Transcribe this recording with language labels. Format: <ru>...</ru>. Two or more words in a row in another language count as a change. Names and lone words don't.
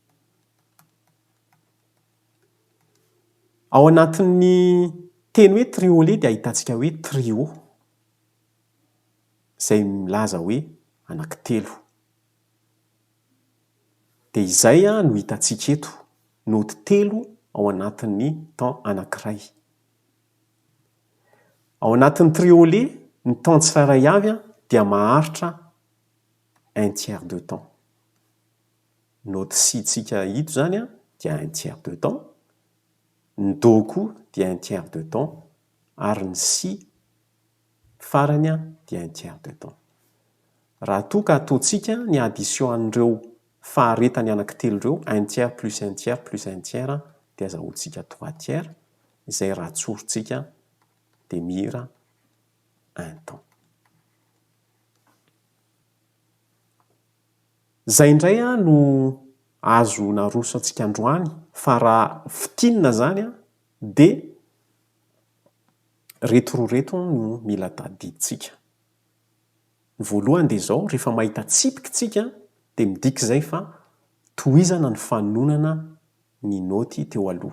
<mg>Ao anatin'ny teny hoe triolet dia ahitantsika hoe trio izay milaza hoe anankitelo. Dia izay no hitantsika eto, noty telo ao anatin'ny temps anankiray. Ao anatin'ny triolet ny temps tsirairay avy dia maharitra</mg> <fr>un tiers de temps.</fr> <mg>Noty si tsika ito zany dia</mg> <fr>un tiers de temps.</fr> <mg>Ny do koa dia</mg> <fr>un tiers de temps</fr> <mg>ary ny si farany dia</mg> <fr>un tiers de temps.</fr> <mg>Raha toa ka ataontsika ny addition an'ireo faharetany anankitelo ireo,</mg> <fr>un tiers plus un tiers plus un tiers</fr> <mg>dia azahoantsika</mg> <fr>trois tiers</fr> <mg>izay raha atsorintsika dia mihira</mg> <fr>un temps.</fr> <mg>Zay indray no azo naroso antsika androany fa raha fitinina zany dia reto roa reto no mila tadiditsika. Ny voalohany dia izao, rehefa mahita tsipika tsika dia midika izay fa tohizana ny fanonana ny noty teo aloha.</mg>